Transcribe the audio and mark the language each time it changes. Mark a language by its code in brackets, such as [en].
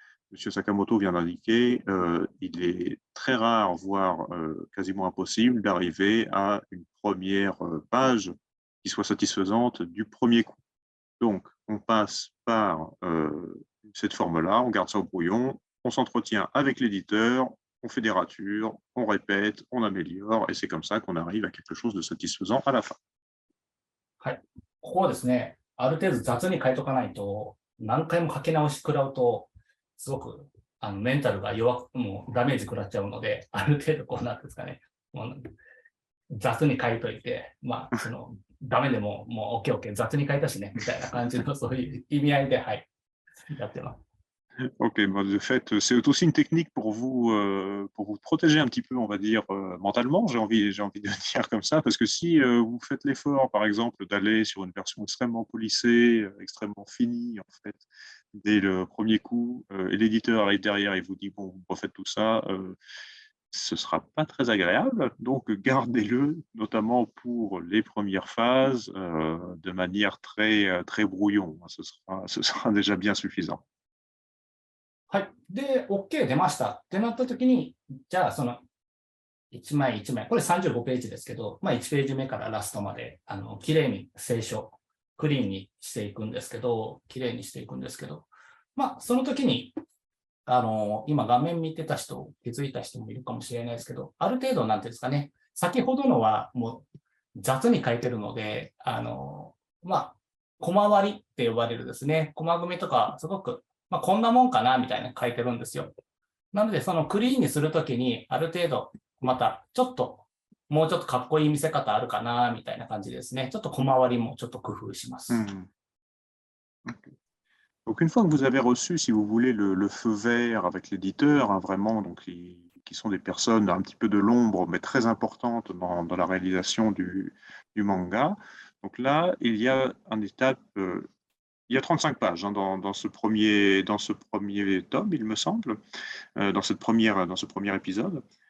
[fr] Monsieur Sakamoto vient d'indiquer, il est très rare, voire quasiment impossible, d'arriver à une première page qui soit satisfaisante du premier coup. Donc, on passe par cette forme-là, on garde ça au brouillon, on s'entretient avec l'éditeur, on fait des ratures, on répète, on améliore, et c'est comme ça qu'on arrive à quelque chose de satisfaisant à la fin. [ja] はい。ここはですね、ある程度雑に書いとかないと、何回も書き直し食らうと、すごくメンタルがもうダメージ食らっちゃうので、ある程度こうなんですかね、もう雑に書いといて、ダメでももう OK、雑に書いたしね、みたいな感じのそういう意味合いで、はい、やってます。 [fr] Ok, de fait, c'est aussi une technique pour vous protéger un petit peu, on va dire, mentalement, j'ai envie de dire comme ça, parce que si vous faites l'effort, par exemple, d'aller sur une version extrêmement polissée, extrêmement finie, en fait, dès le premier coup, et l'éditeur arrive derrière et vous dit, bon, vous refaites tout ça, ce ne sera pas très agréable. Donc, gardez-le, notamment pour les premières phases, de manière très brouillon. Ce sera déjà bien suffisant. [ja] はい。で、OK 出ましたってなったときに、じゃあその1枚1枚、これ35ページですけど、1ページ目からラストまで、きれいに清書、クリーンにしていくんですけど、きれいにしていくんですけど、その時に、今画面見てた人、気づいた人もいるかもしれないですけど、ある程度なんていうんですかね、先ほどのはもう雑に書いてるので、コマ割りって呼ばれるですね、コマ組みとか、すごく、こんなもんかなみたいな書いてるんですよ。なので、そのクリーンにするときに、ある程度、また、もうちょっとかっこいい見せ方あるかな、みたいな感じですね。ちょっと小回りもちょっと工夫します。 [fr] Donc, une fois que vous avez reçu, si vous voulez, le feu vert avec l'éditeur, hein, vraiment, donc, qui sont des personnes un petit peu de l'ombre, mais très importantes dans la réalisation du manga. Donc là, il y a une étape, il y a 35 pages hein, dans ce premier tome, il me semble, dans ce premier épisode.